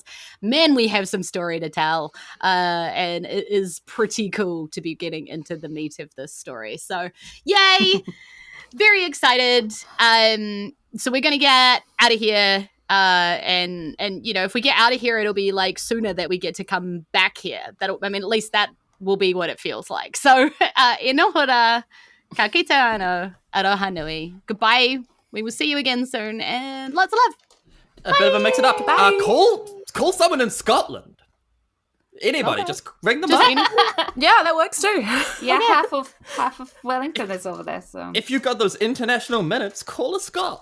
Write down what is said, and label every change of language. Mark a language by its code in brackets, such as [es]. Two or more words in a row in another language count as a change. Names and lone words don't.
[en] Man, we have some story to tell, and it is pretty cool to be getting into the meat of this story. So, yay! Very excited. So we're going to get out of here, and if we get out of here, it'll be like sooner that we get to come back here. At least that will be what it feels like. So, [mi] inohora. Ka kite ano, aroha nui. [en] Goodbye. We will see you again soon, and lots of love. A bit of a mix it up. Bye. Call someone in Scotland. Anybody, Okay. just ring them Just up. Yeah, that works too. Yeah, half of Wellington is over there. So If you've got those international minutes, call a Scot.